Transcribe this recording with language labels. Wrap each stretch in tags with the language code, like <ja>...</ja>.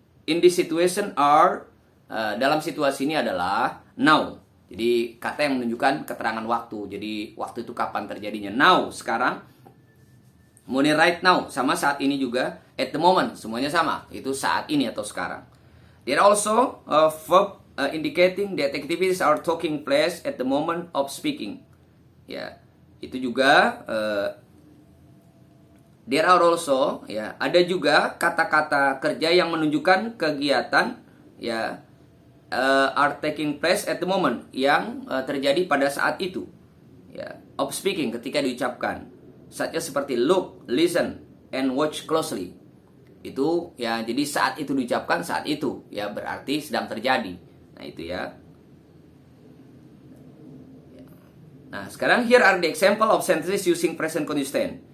<en>In this situation are,</en> <id>dalam situasi ini adalah</id> <en>now.</en> <id>Jadi kata yang menunjukkan keterangan waktu. Jadi waktu itu kapan terjadinya. Now, sekarang. Kemudian</id> <en>right now,</en> <id>sama saat ini juga.</id> <en>At the moment,</en> <id>semuanya sama. Itu saat ini atau sekarang.</id> <en>There are also verb indicating that activities are taking place at the moment of speaking.</en> <id>Ya, itu juga</id> <en>there are also,</en> <id>ya, ada juga kata-kata kerja yang menunjukkan kegiatan, ya,</id> <en>are taking place at the moment,</en> <id>yang terjadi pada saat itu, ya,</id> <en>of speaking,</en> <id>ketika diucapkan, saja seperti</id> <en>look, listen, and watch closely.</en> <id>Itu, ya, jadi saat itu diucapkan, saat itu, ya, berarti sedang terjadi. Nah, itu ya. Nah, sekarang</id> <en>here are the example of sentences using present continuous tense.</en>